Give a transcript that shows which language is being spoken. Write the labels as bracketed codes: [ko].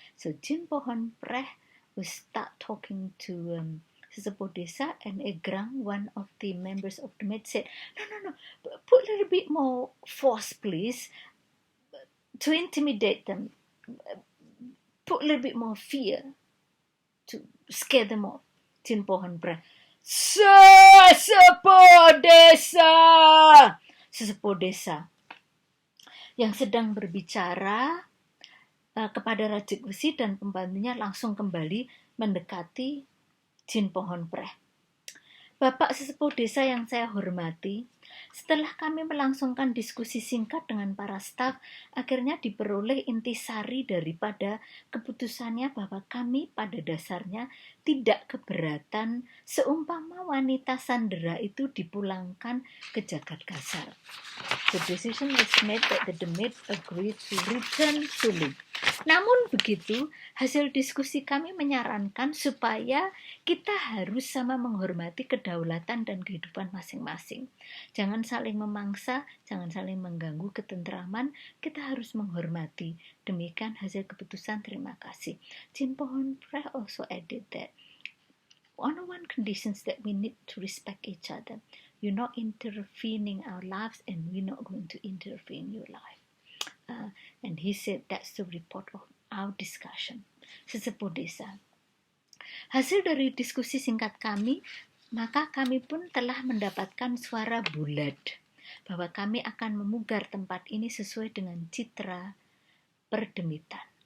[en] So Jin Pohon Preh will start talking to sesepuh desa, and egrang, one of the members of the med, said, no, put a little bit more force, please, to intimidate them. Put a little bit more fear to scare them off. [id] Jin Pohon Preh, sesepuh desa yang sedang berbicara kepada Rajak Besi dan pembantunya langsung kembali mendekati Jin Pohon Preh. Bapak sesepuh desa yang saya hormati, setelah kami melangsungkan diskusi singkat dengan para staf, akhirnya diperoleh intisari daripada keputusannya bahwa kami pada dasarnya tidak keberatan seumpama wanita sandera itu dipulangkan ke Jagadkasar. [en] The decision was made that the demit agreed to return Sulu. [id] Namun begitu, hasil diskusi kami menyarankan supaya kita harus sama menghormati kedaulatan dan kehidupan masing-masing. Jangan saling memangsa, jangan saling mengganggu ketentraman, kita harus menghormati. Demikian hasil keputusan, terima kasih. [en] Jin Pohon Preh also added that one conditions that we need to respect each other. You're not intervening our lives and we're not going to interfere in your life. And he said that's the report of our discussion. [id] Sesepuh desa. Hasil dari diskusi singkat kami, maka kami pun telah mendapatkan suara bulat bahwa kami akan memugar tempat ini sesuai dengan citra perdemitan.